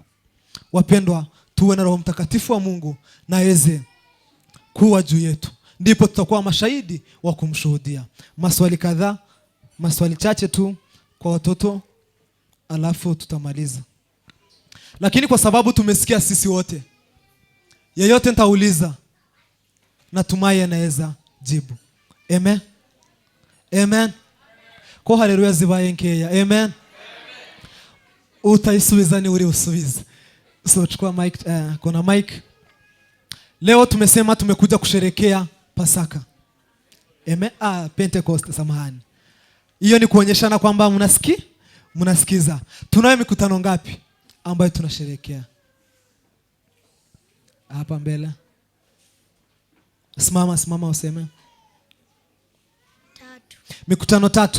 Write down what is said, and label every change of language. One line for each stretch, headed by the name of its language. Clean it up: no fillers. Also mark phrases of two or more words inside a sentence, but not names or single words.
Swahili: Wapendwa, tuwe na Roho Mtakatifu wa Mungu na aweze kuwa juu yetu, ndipo tutakuwa mashahidi wa kumshuhudia. Maswali kadhaa, maswali chache tu kwa watoto, alafu tutamaliza. Lakini kwa sababu tumesikia sisi wote, yeyote nitauliza, natumai anaweza jibu. Amen. Amen.
Kinyarwanda: Ko haleluya zibaye nkeya. Amen. Utaisubiza ni uri usubiza.
Swahili: So chukua mic, kuna mic. Leo tumesema tumekuja kusherekea Pasaka. Amen. Pentecost, samahani. Hiyo ni kuonyeshana kwamba mnasikiza. Tunayo mikutano ngapi ambayo tunasherekea? Hapa mbele. Simama useme. Mikutano 3.